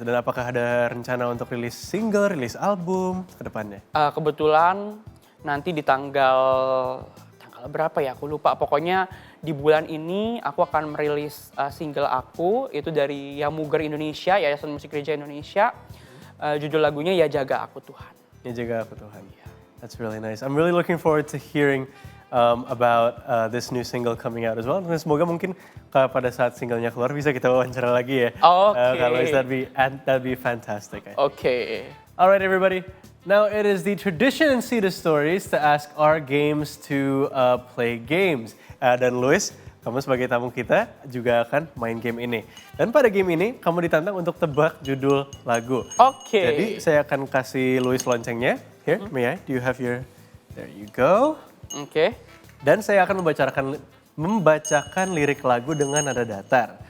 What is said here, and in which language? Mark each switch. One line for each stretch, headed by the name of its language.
Indonesian: Dan apakah ada rencana untuk rilis single, rilis album ke depannya? Kebetulan nanti di tanggal berapa ya, aku lupa. Pokoknya di bulan ini aku akan merilis single aku, itu dari Yamuger Indonesia, Yayasan Musik Gereja Indonesia. Judul lagunya Ya Jaga Aku Tuhan.
English: Ya Jaga Aku Tuhan. That's really nice. I'm really looking forward to hearing about this new single coming out as well.
Indonesian: Dan semoga mungkin pada saat singlenya keluar bisa kita wawancara lagi ya.
English: Kalau that'd be fantastic. Okay. All right, everybody. Now it is the tradition in See the Stories to ask our games to play games.
Indonesian: Dan Louis, kamu sebagai tamu kita juga akan main game ini. Dan pada game ini kamu ditantang untuk tebak judul lagu. Oke. Jadi saya akan kasih Louis loncengnya.
English: Here, may I? Do you have your? There you go. Oke.
Indonesian: Dan saya akan membacakan lirik lagu dengan nada datar.